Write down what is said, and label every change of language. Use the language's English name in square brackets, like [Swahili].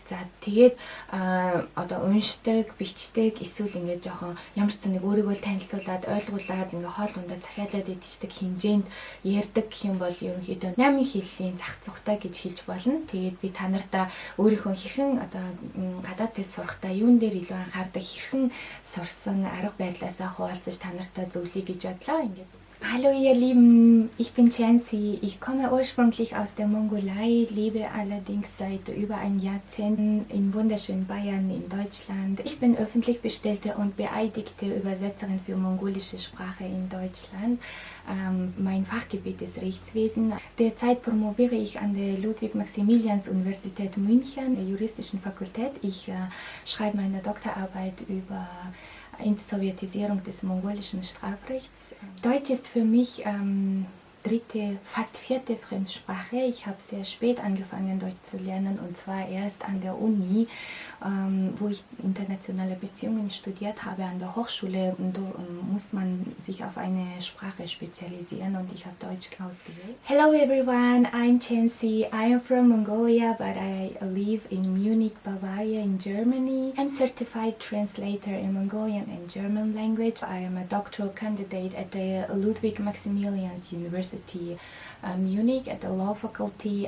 [Mongolian] За тэгээд уншдаг, бичдэг, эсвэл ингээд жоохон ямар ч нэг өөрийгөө танилцуулаад, ойлгуулад, ингээд хоол ундаа захиалаад идчихдэг хэмжээнд ярьдаг гэх юм бол ерөнхийдөө 8 хэллийн зах зугтай гэж хэлж болно. Тэгээд би та нартай өөрийнхөө хэрхэн гадаад тест сурахдаа юун дээр илүү анхаардаг, хэрхэн сурсан арга барилаасаа хуваалцаж та нартай зөвлөе гэж бодлоо. Ингээд [German] Hallo ihr Lieben, ich bin Chancy. Ich komme ursprünglich aus der Mongolei, lebe allerdings seit über ein Jahrzehnt in wunderschönen Bayern in Deutschland. Ich bin öffentlich bestellte und beeidigte Übersetzerin für mongolische Sprache in Deutschland. Mein Fachgebiet ist Rechtswesen. Derzeit promoviere ich an der Ludwig-Maximilians-Universität München, der juristischen Fakultät. Ich schreibe meine Doktorarbeit über Entsowjetisierung des mongolischen Strafrechts. Deutsch ist für mich dritte, fast vierte Fremdsprache. Ich habe sehr spät angefangen, Deutsch zu lernen, und zwar erst an der Uni, wo ich internationale Beziehungen studiert habe an der Hochschule. Und da muss man sich auf eine Sprache spezialisieren, und ich habe Deutsch ausgewählt. [English] Hello everyone, I'm Chancy. I am from Mongolia, but I live in Munich, Bavaria in Germany. I'm certified translator in Mongolian and German language. I am a doctoral candidate at the Ludwig-Maximilians University Munich at the law faculty.